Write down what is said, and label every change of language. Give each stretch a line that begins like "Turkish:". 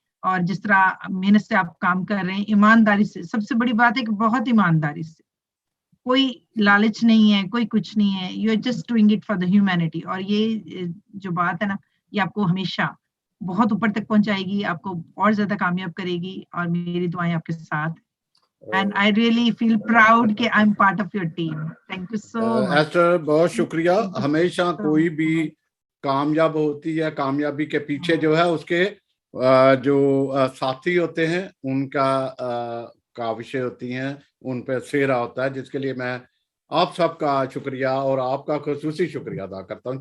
Urdu: اور جس طرح محنت سے آپ کام کر رہے ہیں, ایمانداری سے, سب سے بڑی بات ہے کہ بہت ایمانداری سے, کوئی لالچ نہیں ہے, کوئی کچھ نہیں ہے.
English: You are just doing it for the humanity.
Urdu: اور یہ جو بات ہے نا, یہ آپ کو ہمیشہ بہت اوپر تک پہنچائے گی, آپ کو اور زیادہ کامیاب کرے گی, اور میری دعائیں آپ کے ساتھ.
English: And I really feel proud کہ I'm part of your team. Thank you so much.
Urdu: Easter بہت شکریہ. ہمیشہ کوئی بھی کامیاب ہوتی ہے, کامیابی کے پیچھے جو ہے اس کے جو ساتھی ہوتے ہیں ان کا کاوشیں ہوتی ہیں, ان پہ سیرا ہوتا ہے, جس کے لیے میں آپ سب کا شکریہ اور آپ کا خصوصی شکریہ ادا کرتا ہوں.